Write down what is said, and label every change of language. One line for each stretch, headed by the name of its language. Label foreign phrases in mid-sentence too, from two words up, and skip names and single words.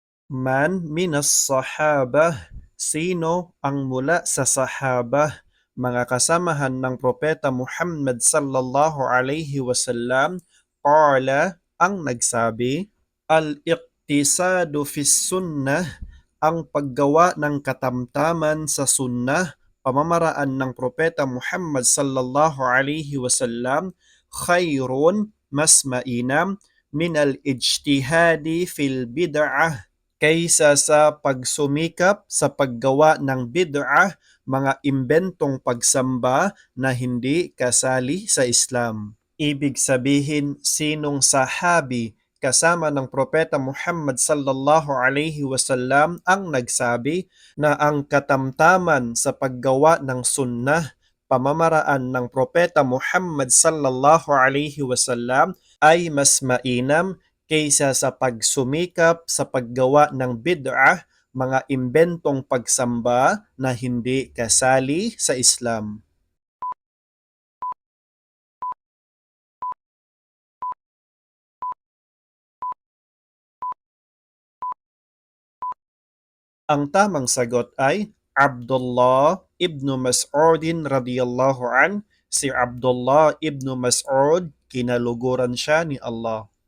Arabic: من من الصحابة,
Filipino: sino ang mula sa sahabah, mga kasamahan ng Propeta Muhammad sallallahu
Arabic: عليه وسلم قال
Filipino: ang nagsabi,
Arabic: الاقتصاد في السنة,
Filipino: ang paggawa ng katamtaman sa sunnah, pamamaraan ng Propeta Muhammad
Arabic: صلى الله عليه وسلم خير,
Filipino: mas mainam,
Arabic: من الاجتهاد في البدعة,
Filipino: kaysa sa pagsumikap sa paggawa ng bid'ah, mga imbentong pagsamba na hindi kasali sa Islam. Ibig sabihin, sinong sahabi kasama ng Propeta Muhammad
Arabic: صلى الله عليه وسلم
Filipino: ang nagsabi na ang katamtaman sa paggawa ng sunnah, pamamaraan ng Propeta Muhammad
Arabic: صلى الله عليه وسلم
Filipino: ay mas mainam kaysa sa pagsumikap sa paggawa ng bid'ah, mga imbentong pagsamba na hindi kasali sa Islam. Ang tamang sagot ay Abdullah ibn Mas'udin
Arabic: رضي الله عن.
Filipino: Si Abdullah ibn Mas'ud, kinaluguran siya ni Allah.